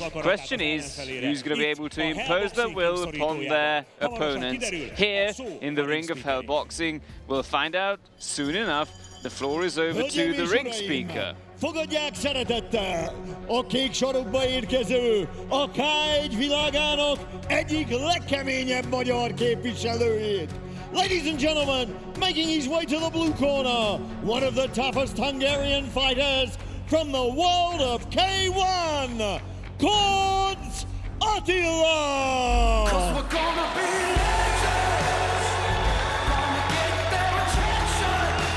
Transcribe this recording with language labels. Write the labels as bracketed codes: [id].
[en] Question is, who's going to be able to impose their will upon their opponents here in the ring of Hell Boxing? We'll find out soon enough. The floor is over to the ring speaker. [hu] Fogadják szeretettel a kék sarokba érkező, a K1 világának egyik legkeményebb magyar képviselőjét. [en] Ladies and gentlemen, making his way to the blue corner, one of the toughest Hungarian fighters from the world of K1, Koncz Attila! 'Cause we're gonna be legends, gonna get their attention.